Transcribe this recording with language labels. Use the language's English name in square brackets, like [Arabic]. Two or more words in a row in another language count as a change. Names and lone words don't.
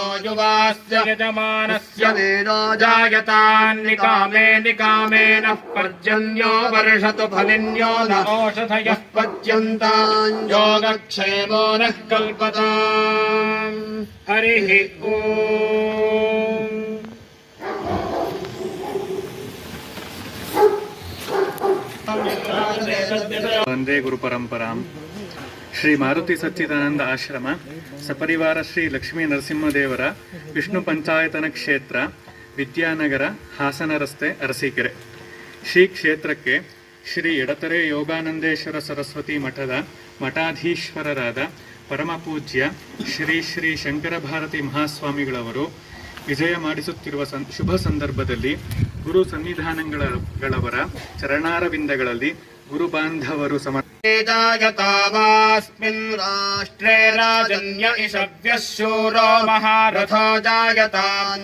[Sanskrit] युवास्य यजमानस्य वेदो जायतान् निकामे निकामेनः पर्जन्यो वर्षतु फलिन्यो न ओषधयः पच्यन्तान् योगक्षेमो नः कल्पताम् हरिः ओम् वंदे गुरु परंपरा [Kannada] ಶ್ರೀ ಮಾರುತಿ ಸಚ್ಚಿದಾನಂದ ಆಶ್ರಮ ಸಪರಿವಾರ ಶ್ರೀ ಲಕ್ಷ್ಮೀ ನರಸಿಂಹದೇವರ ವಿಷ್ಣು ಪಂಚಾಯತನ ಕ್ಷೇತ್ರ ವಿದ್ಯಾನಗರ ಹಾಸನ ರಸ್ತೆ ಅರಸೀಕೆರೆ. ಶ್ರೀ ಕ್ಷೇತ್ರಕ್ಕೆ ಶ್ರೀ ಎಡತರೆ ಯೋಗಾನಂದೇಶ್ವರ ಸರಸ್ವತಿ ಮಠದ ಮಠಾಧೀಶ್ವರರಾದ ಪರಮಪೂಜ್ಯ ಶ್ರೀ ಶ್ರೀ ಶಂಕರ ಭಾರತಿ ಮಹಾಸ್ವಾಮಿಗಳವರು ವಿಜಯ ಮಾಡಿಸುತ್ತಿರುವ ಶುಭ ಸಂದರ್ಭದಲ್ಲಿ ಗುರು ಸನ್ನಿಧಾನಗಳವರ ಚರಣಾರವಿಂದಗಳಲ್ಲಿ ಗುರು ಬಾಂಧವರು [Sanskrit] जायतावास्मिन् राष्ट्रे राजन्य इषव्यः शूरो महारथो जायतान्